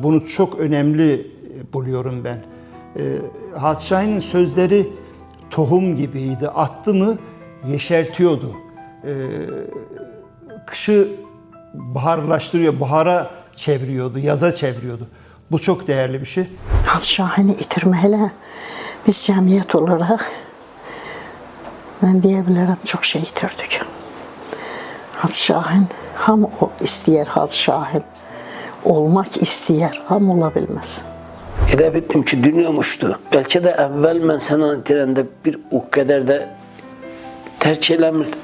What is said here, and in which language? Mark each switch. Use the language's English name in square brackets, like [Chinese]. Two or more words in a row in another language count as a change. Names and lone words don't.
[Turkish] Bunu çok önemli buluyorum ben. Hacı Şahin'in sözleri tohum gibiydi. Attı mı yeşertiyordu. Kışı baharlaştırıyor, bahara çeviriyordu, yaza çeviriyordu. Bu çok değerli bir şey. [Azerbaijani] Hacı Şahin'i itirməklə biz cəmiyyət olaraq mən deyə bilərəm çox şey itirdik. Hacı Şahin, hamı istəyər Hacı Şahin. Olmaq istəyər, hamı ola bilməz. Elə bildim ki, dünyam uçdu. Bəlkə də əvvəl mən səni itirəndə bir o qədər də Tərk eləmirdim.